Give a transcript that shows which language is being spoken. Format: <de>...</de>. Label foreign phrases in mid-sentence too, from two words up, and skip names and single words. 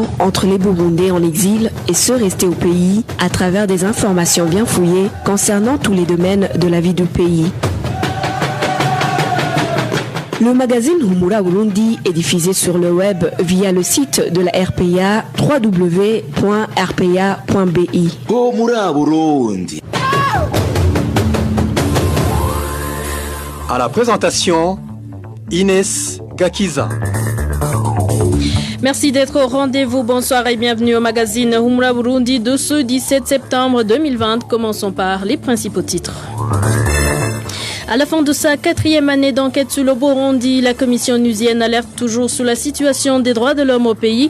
<fr>entre les Burundais en exil et ceux restés au pays à travers des informations bien fouillées concernant tous les domaines de la vie du pays. Le magazine Humura Burundi est diffusé sur le web via le site de la RPA www.rpa.bi. Humura Burundi. À la présentation, Inès Gakiza. Merci d'être au rendez-vous. Bonsoir et bienvenue au magazine Humura Burundi de ce 17 septembre 2020. Commençons par les principaux titres. À la fin de sa 4e année d'enquête sur le Burundi, la commission onusienne alerte toujours sur la situation des droits de l'homme au pays.</fr>